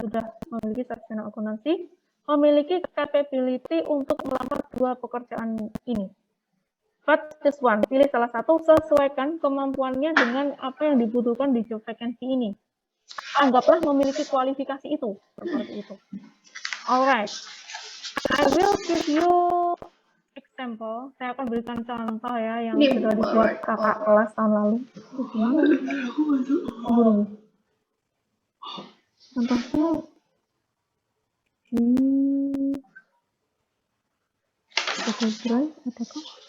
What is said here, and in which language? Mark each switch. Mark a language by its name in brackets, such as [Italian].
[Indonesian] Sudah memiliki sarjana akuntansi, memiliki capability untuk melamar 2 pekerjaan ini. [English] But just one, [Indonesian] pilih salah satu, sesuaikan kemampuannya dengan apa yang dibutuhkan di job vacancy ini. Anggaplah memiliki kualifikasi itu, seperti itu. [English] Alright, I will give you example. [Indonesian] Saya akan berikan contoh ya yang sudah dibuat kakak kelas tahun lalu. Contohnya di Google Drive adakah?